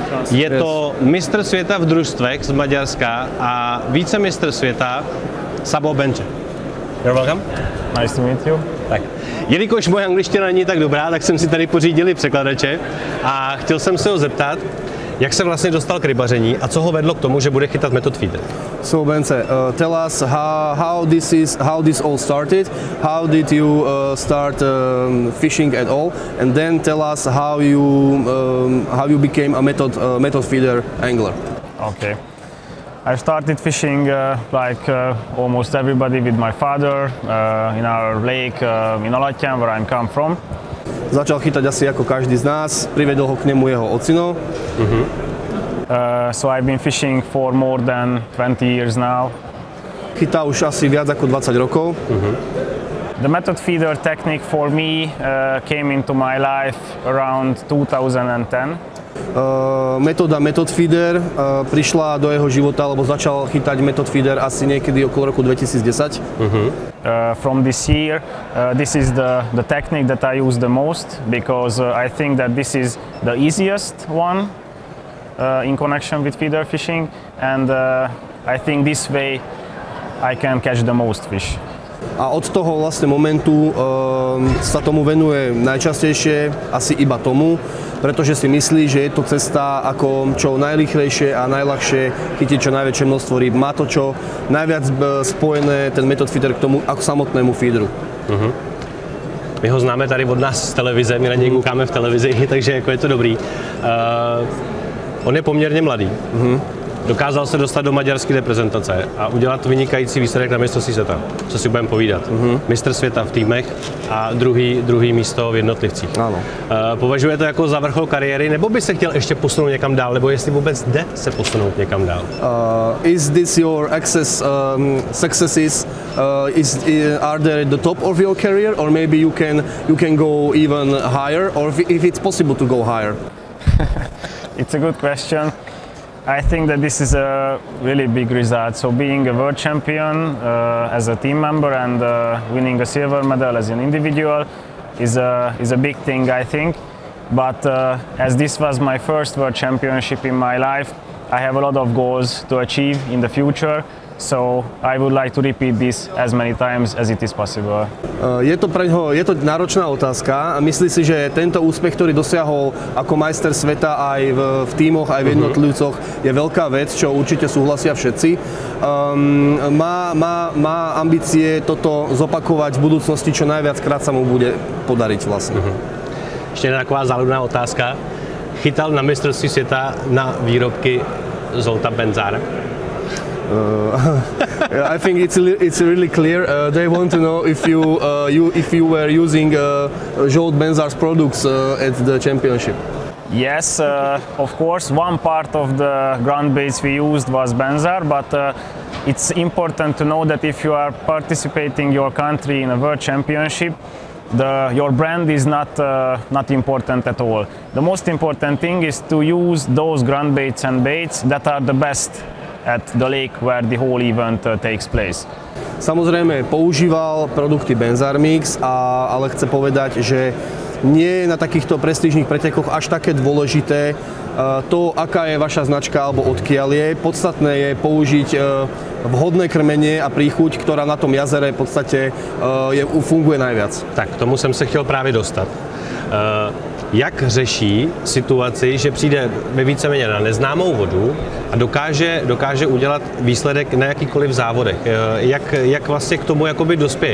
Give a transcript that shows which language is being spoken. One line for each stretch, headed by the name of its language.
Czech: Je to mistr světa v družstvech z Maďarska a vicemistr světa Szabó Bence.
English: You're welcome. Nice to meet you.
Czech: Tak. Jelikož moje angličtina není tak dobrá, tak jsem si tady pořídili překladače a chtěl jsem se ho zeptat, jak se vlastně dostal k rybaření a co ho vedlo k tomu, že bude chytat Method Feeder?
English: So Bence, tell us how this all started. How did you start fishing at all? And then tell us how you became a Method Feeder angler. Okay. I started fishing like almost everybody with my father in our lake in Alatján, where I come from.
Slovak: Začal chytať asi ako každý z nás, privedol ho k nemu jeho ocino.
English: So I've been fishing for more than 20 years now.
Slovak: Chytá už asi viac ako 20 rokov.
English: The Method Feeder technique for me came into my life around 2010.
Slovak: Metóda Method Feeder prišla do jeho života, alebo začal chytať Method Feeder asi niekedy okolo roku 2010.
English: From this year, this is the technique that I use the most because I think that this is the easiest one in connection with feeder fishing, and I think this way I can catch the most fish.
Slovak: A od toho vlastne momentu sa tomu venuje najčastejšie, asi iba tomu, pretože si myslí, že je to cesta, ako čo najrýchlejšie a najľahšie chytiť čo najväčšie množstvo rýb. Má to čo najviac spojené ten Method Feeder k tomu ako samotnému feederu.
Czech: My ho známe tady od nás z televize, my na něj koukáme v televizi, takže jako je to dobrý. On je poměrně mladý. Dokázal se dostat do maďarské reprezentace a udělat vynikající výsledek na mistrovství světa. Co si budeme povídat. Mistr světa v týmech a druhý místo v jednotlivcích. Ano. Považuje to jako za vrchol kariéry, nebo by se chtěl ještě posunout někam dál, nebo jestli vůbec jde se posunout někam dál?
English: Is this your successes? Are they at the top of your career, or maybe you can go even higher, or if it's possible to go higher? It's a good question. I think that this is a really big result. So being a world champion as a team member and winning a silver medal as an individual is a big thing, I think. But as this was my first world championship in my life, I have a lot of goals to achieve in the future. So I would like to repeat this as many times as it is possible.
Slovak: Je to náročná otázka a myslí si, že tento úspech, ktorý dosiahol ako majster sveta aj v tímoch, aj v jednotlivcoch, je veľká vec, čo určite súhlasia všetci. Má ambície toto zopakovať v budúcnosti, čo najviackrát sa mu bude podariť vlastne.
Czech: Ještě taková záludná otázka. Chytal na mistrovství světa na výrobky Zolta Benzára?
English: I think it's really clear. They want to know if you were using Zsolt Benzár's products at the championship. Yes, of course. One part of the ground baits we used was Benzár, but it's important to know that if you are participating your country in a world championship, your brand is not important at all. The most important thing is to use those ground baits and baits that are the best at the lake where the whole event takes place.
Slovak: Samozrejme používal produkty Benzár Mix, ale chce povedať, že nie je na takýchto prestížnych pretekoch až také dôležité to, aká je vaša značka alebo odkiaľ je. Podstatné je použiť vhodné krmenie a príchuť, ktorá na tom jazere v podstate funguje najviac.
Czech: Tak, k tomu jsem se chtěl právě dostat. jak řeší situaci, že přijde ve víceméně na neznámou vodu a dokáže udělat výsledek na jakýkoliv závodech. Jak vlastně k tomu jakoby dospěje?